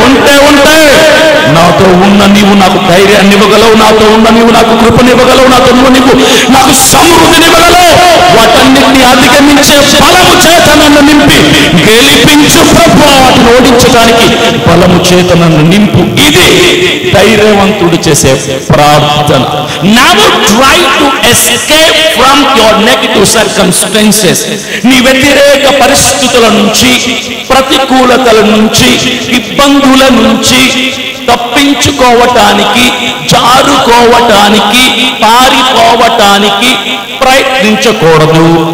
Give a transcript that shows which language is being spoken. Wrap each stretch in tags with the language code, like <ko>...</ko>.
<te>ఉంటే నాతో ఉన్న నీవు నాకు ధైర్యాన్ని ఇవ్వగలవు, నాతో ఉన్న నీవు నాకు కృపనివ్వగలవు, నాతో ఉన్న నీవు నాకు సమృద్ధినివ్వగలవు. వాటన్నిటిని అధిగమించే బలము చేత నన్ను నింపి గెలిపించు ప్రభువా, వాటిని ఓడించడానికి బలము చేత నన్ను నింపు. ఇది ధైర్యవంతుడు చేసే ప్రార్థన.</te> <en>Never try to escape from your negative circumstances.</en> <te>నీ వ్యతిరేక పరిస్థితుల నుంచి, ప్రతికూలతల నుంచి, ఇబ్బందుల నుంచి తప్పించుకోవటానికి, జారుకోవటానికి, పారిపోవటానికి ప్రయత్నించకూడదు.</te>